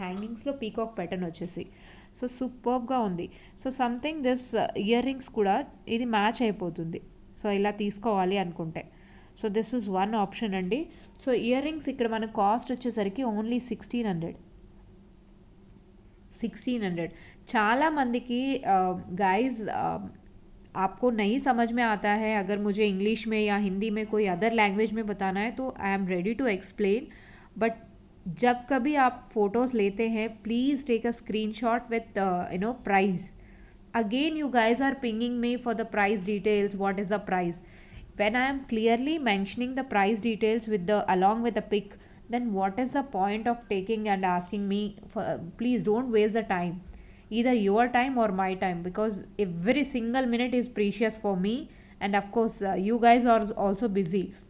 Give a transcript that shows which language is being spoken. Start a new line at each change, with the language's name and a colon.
Telugu: హ్యాంగింగ్స్లో peacock pattern వచ్చేసి so సూపర్గా ఉంది. So something this ear rings కూడా ఇది మ్యాచ్ అయిపోతుంది. సో ఇలా తీసుకోవాలి అనుకుంటే.
English: so this is one option
Telugu: అండి. సో ఇయర్ రింగ్స్ ఇక్కడ మన కాస్ట్ వచ్చేసరికి ఓన్లీ 1600. చాలామందికి
Hindi: गाइस आपको नहीं समझ में आता है, अगर मुझे इंग्लिश में या हिंदी में कोई अदर लैंग्वेज में बताना है तो
English: I am ready to explain.
Hindi: But जब कभी आप फोटोज़ लेते हैं
English: Please take a screenshot with price. Again you guys are pinging me for the price details, what is the price. When I am clearly mentioning the price details along with the pic, then what is the point of taking and asking me for, please don't waste the time. either your time or my time, because every single minute is precious for me, and of course you guys are also busy.